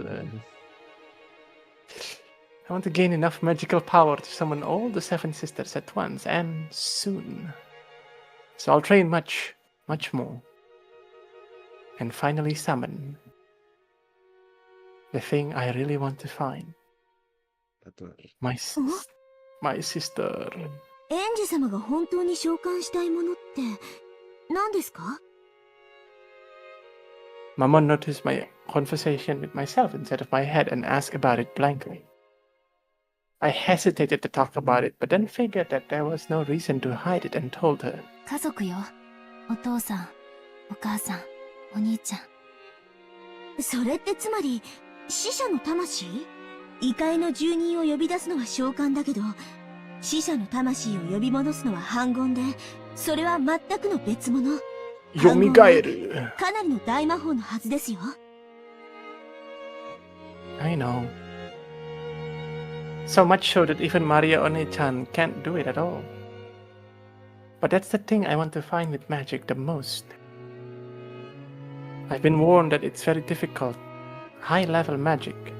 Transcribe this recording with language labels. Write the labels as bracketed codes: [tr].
[en] I want to gain enough magical power to summon all the 7 sisters at once and soon. So I'll train much, much more. And finally summon the thing I really want to find. My sister. [ja] エンジ様が本当に召喚したいものって何ですか？ [en] Mama noticed my conversation with myself inside of my head and asked about it blankly. I hesitated to talk about it, but then figured that there was no reason to hide it and told her. [ja] 家族よ。お父さん、お母さん、お兄ちゃん。それってつまり死者の魂？異界の住人を呼び出すのは召喚だけど、死者の魂を呼び戻すのは反言で、それは全くの別物。蘇る。かなりの大魔法のはずですよ。 [en] I know. So much so that even Maria One-chan can't do it at all. But that's the thing I want to find with magic the most. I've been warned that it's very difficult, high-level magic.